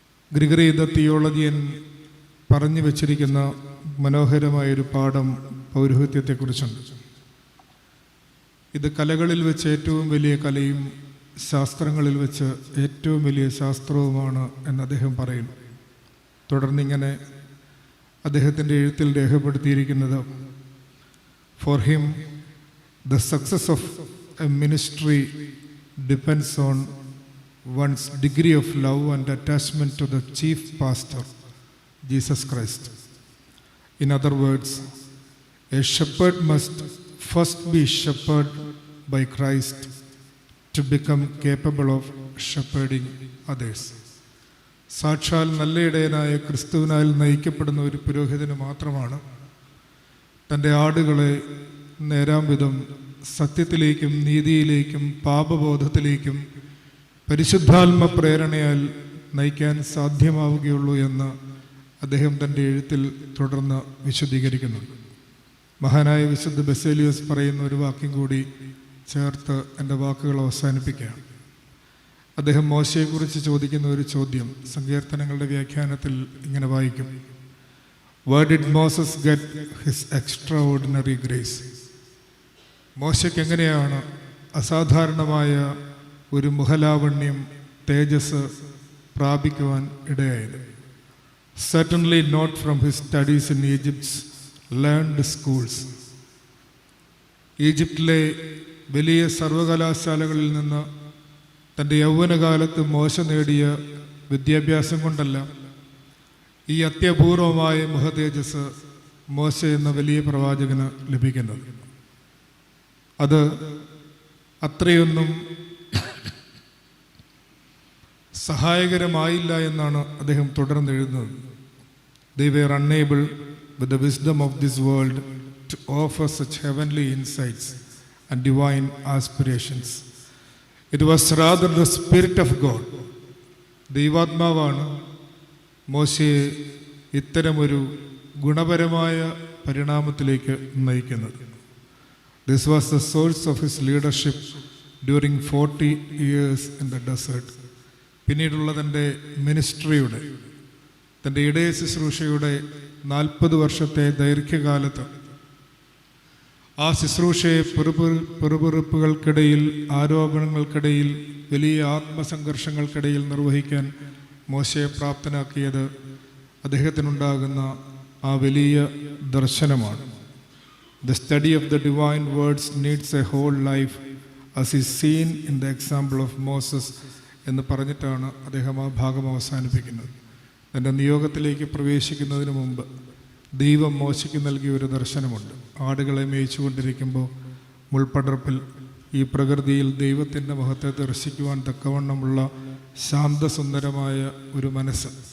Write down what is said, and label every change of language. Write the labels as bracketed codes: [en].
[ml] Gregory the theologian പറഞ്ഞു വച്ചിരിക്കുന്ന മനോഹരമായൊരു പാഠം പൗരോഹിത്യത്തെക്കുറിച്ചുണ്ട്. ഇത് കലകളിൽ വെച്ച് ഏറ്റവും വലിയ കലയും ശാസ്ത്രങ്ങളിൽ വെച്ച് ഏറ്റവും വലിയ ശാസ്ത്രവുമാണ് എന്ന് അദ്ദേഹം പറയുന്നു. തുടർന്നിങ്ങനെ അദ്ദേഹത്തിൻ്റെ എഴുത്തിൽ രേഖപ്പെടുത്തിയിരിക്കുന്നത്: [en] For him, the success of a ministry depends on one's degree of love and attachment to the chief pastor Jesus Christ. In other words, a shepherd must first be shepherded by Christ to become capable of shepherding others. [ml] സാക്ഷാൽ നല്ല ഇടയനായ ക്രിസ്തുവിനാൽ നയിക്കപ്പെടുന്ന ഒരു പുരോഹിതന് മാത്രമാണ് തൻ്റെ ആടുകളെ നേരാം വിധം സത്യത്തിലേക്കും നീതിയിലേക്കും പാപബോധത്തിലേക്കും പരിശുദ്ധാത്മ പ്രേരണയാൽ നയിക്കാൻ സാധ്യമാവുകയുള്ളൂ എന്ന് അദ്ദേഹം തൻ്റെ എഴുത്തിൽ തുടർന്ന് വിശദീകരിക്കുന്നു. മഹാനായ വിശുദ്ധ ബസേലിയോസ് പറയുന്ന ഒരു വാക്യം കൂടി ചേർത്ത് എൻ്റെ വാക്കുകൾ അവസാനിപ്പിക്കുകയാണ്. അദ്ദേഹം മോശയെക്കുറിച്ച് ചോദിക്കുന്ന ഒരു ചോദ്യം സങ്കീർത്തനങ്ങളുടെ വ്യാഖ്യാനത്തിൽ ഇങ്ങനെ വായിക്കും: [en] Where did Moses get his extraordinary grace? [ml] മോശയ്ക്ക് എങ്ങനെയാണ് അസാധാരണമായ ഒരു മുഖലാവണ്യം, തേജസ് പ്രാപിക്കുവാൻ ഇടയായത്? [en] Certainly not from his studies in Egypt's learned schools. [ml] ഈജിപ്തിലെ വലിയ സർവകലാശാലകളിൽ നിന്ന് തൻ്റെ യൗവനകാലത്ത് മോശ നേടിയ വിദ്യാഭ്യാസം കൊണ്ടല്ല ഈ അത്യപൂർവമായ മുഖതേജസ് മോശ എന്ന വലിയ പ്രവാചകന് ലഭിക്കുന്നത്. അത് അത്രയൊന്നും സഹായകരമായില്ല എന്നാണ് അദ്ദേഹം തുടർന്ന് എഴുതുന്നത്. [en] They were unable with the wisdom of this world to offer such heavenly insights and divine aspirations. It was rather the Spirit of God. [ml] ദൈവാത്മാവാണ് മോശയെ ഇത്തരമൊരു ഗുണപരമായ പരിണാമത്തിലേക്ക് നയിക്കുന്നത്. [en] This was the source of his leadership during 40 years in the desert. [ml] പിന്നീടുള്ള തൻ്റെ മിനിസ്ട്രിയുടെ, തൻ്റെ ഇടയ ശുശ്രൂഷയുടെ 40 വർഷത്തെ ദൈർഘ്യകാലത്ത് ആ ശുശ്രൂഷയെ പെറുപെറുപ്പുകൾക്കിടയിൽ, ആരോപണങ്ങൾക്കിടയിൽ, വലിയ ആത്മസംഘർഷങ്ങൾക്കിടയിൽ നിർവഹിക്കാൻ മോശയെ പ്രാപ്തനാക്കിയത് അദ്ദേഹത്തിനുണ്ടാകുന്ന ആ വലിയ ദർശനമാണ്. [en] The study of the divine words needs a whole life as is seen in the example of Moses [ml] എന്ന് പറഞ്ഞിട്ടാണ് അദ്ദേഹം ആ ഭാഗം അവസാനിപ്പിക്കുന്നത്. തൻ്റെ നിയോഗത്തിലേക്ക് പ്രവേശിക്കുന്നതിന് മുമ്പ് ദൈവം മോശയ്ക്ക് നൽകിയ ഒരു ദർശനമുണ്ട്. ആടുകളെ മേയിച്ചുകൊണ്ടിരിക്കുമ്പോൾ മുൾപ്പടർപ്പിൽ ഈ പ്രകൃതിയിൽ ദൈവത്തിൻ്റെ മുഖത്തെ ദർശിക്കുവാൻ തക്കവണ്ണമുള്ള ശാന്തസുന്ദരമായ ഒരു മനസ്സ്.